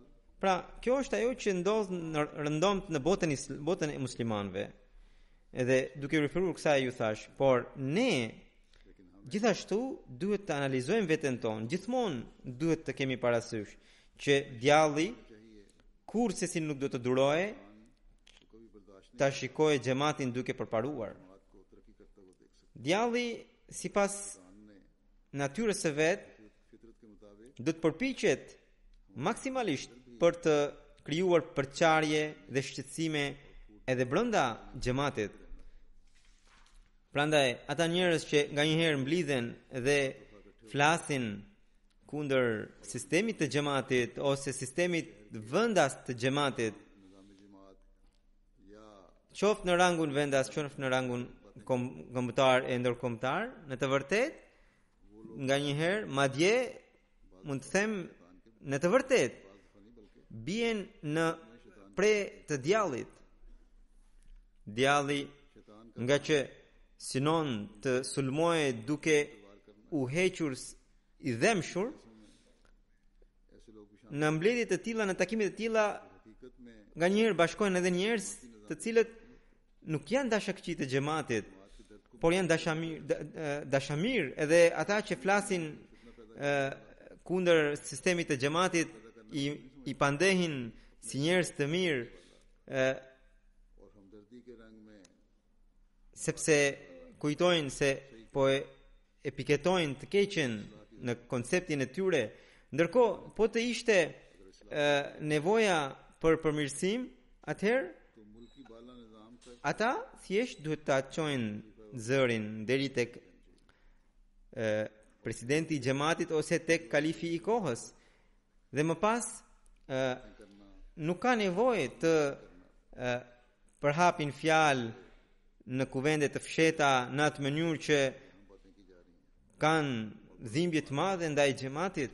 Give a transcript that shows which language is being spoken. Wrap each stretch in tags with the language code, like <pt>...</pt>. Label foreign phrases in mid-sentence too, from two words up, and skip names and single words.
<sq>Pra, kjo është ajo që ndodh në rëndomt në botën e muslimanëve. Edhe duke referuar kësaj ju thash, por ne gjithashtu duhet të analizojmë veten tonë. Gjithmonë duhet të kemi parasysh që djalli kurse si nuk do të duroje,</sq> <ur>کبھی برداشت</ur> <sq>ta shikojë xhamatin duke përparuar.</sq> <ur>بات کو ترقی کرتا ہوا دیکھ سکتے</ur> <sq>Djalli sipas natyrës së vet</sq> <ur>فطرت کے مطابق</ur> <sq>do të përpiqet maksimalisht për të krijuar përçarje dhe shqetësime edhe brenda xhamatit. Prandaj ata njerëz që nganjëherë mblidhen dhe flasin kundër sistemit të xhamatit ose sistemit vendas të xhamatit,</sq> <ur>نظام جماعت یا</ur> <sq>qoftë në rangun vendas, qoftë në rangun kombëtar e ndërkombëtar, në të vërtetë nganjëherë madje mund të them në të vërtetë bien në pre të djallit. Djalli nga që synon të sulmoje duke u hequr i dhemshur,</sq> <ur>ایسے لوگ بھی</ur> <sq>në mbledhje të tilla, në takime të tilla,</sq> <ur>حقیقت میں</ur> <sq>nganjëherë bashkohen edhe njerëz të cilët nuk janë dashakçi të xhamatit, por janë dashamir edhe ata që flasin kundër sistemit të xhamatit i pandehin si njerëz të mirë,</sq> <ur>اور ہمدردی کے رنگ میں</ur> <sq>sepse kujtojnë se po e piketojnë të keqen në konceptin e tyre, ndërkohë po të ishte nevoja për përmirësim, atëherë</sq> <ur>تو ملکی بالا نظام تک</ur> <sq>ata thjesht duhet ta çojnë zërin deri tek presidenti i xhamatit ose tek kalifi i kohës. Dhe më pas nuk ka nevojë të përhapin fjalë në kuvende të fsheta në atë mënyrë që kanë dhimbje të madhe ndaj xhamatit.</sq>